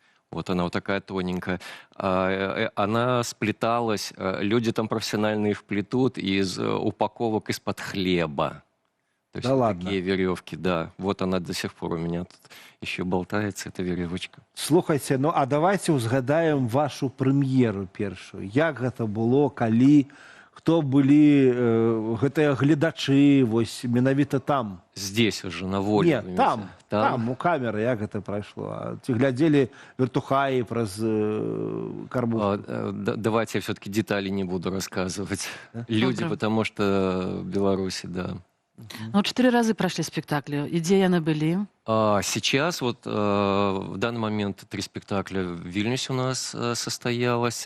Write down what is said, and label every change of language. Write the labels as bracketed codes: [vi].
[ru] Вот она вот такая тоненькая. Она сплеталась. Люди там профессиональные вплетут из упаковок из-под хлеба. То есть да вот ладно. такие веревки, да. Вот она до сих пор у меня тут еще болтается, эта веревочка. [be] Слухайте, ну а давайте узгадаем вашу прэм'еру першую. Як гэта было, калі, хто былі гэтыя гледачы, вось менавіта там? [ru] Здесь уже, на воле. [be] Нет, там, у камеры, як гэта прайшло? Ці глядзелі вертухаі праз карбушку? [ru] Давайте я все-таки детали не буду рассказывать. Да? Люди, потому что в Беларуси, да. Ну, 4 разы прошли спектакли. [be] И где яны были? [ru] Сейчас, вот в данный момент 3 спектакля в Вильнюсе у нас состоялось.